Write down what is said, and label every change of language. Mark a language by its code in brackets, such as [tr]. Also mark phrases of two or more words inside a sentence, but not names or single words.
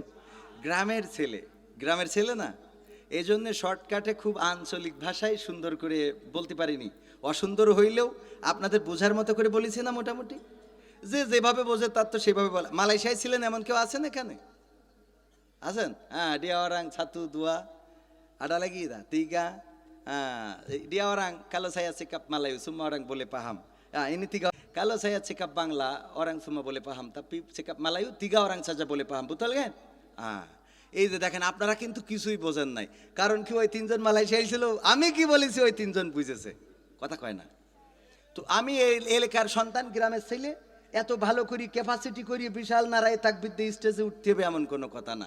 [bn] গ্রামের ছেলে না, এই জন্য শর্টকাটে খুব আঞ্চলিক ভাষায় সুন্দর করে বলতে পারিনি। অসুন্দর হইলেও আপনাদের বোঝার মতো করে বলেছি না মোটামুটি। যে যেভাবে বোঝে তার তো সেভাবে বলে। মালয়েশিয়ায় ছিলেন এমন কেউ আছেন এখানে? আছেন? হ্যাঁ, [ms] dia orang 1 2 ada lagi dah 3. Dia orang kalau saya cakap Melayu semua orang boleh paham. Ini 3. Kalau saya cakap Bangla orang semua boleh paham, tapi cakap Melayu 3 orang saja boleh paham, betul kan? [bn] এই যে দেখেন আপনারা কিন্তু কিছুই বোঝেন নাই, কারণ কি ওই 3 জন মালয়েশিয়ায় ছিল, আমি কি বলেছি ওই 3 জন বুঝেছে, কথা কয় না। তো আমি এই এলাকার সন্তান, গ্রামের ছেলে, এত ভালো করি ক্যাপাসিটি করি বিশাল নারায় তাকবীর দিয়ে স্টেজে উঠতে হবে এমন কোনো কথা না।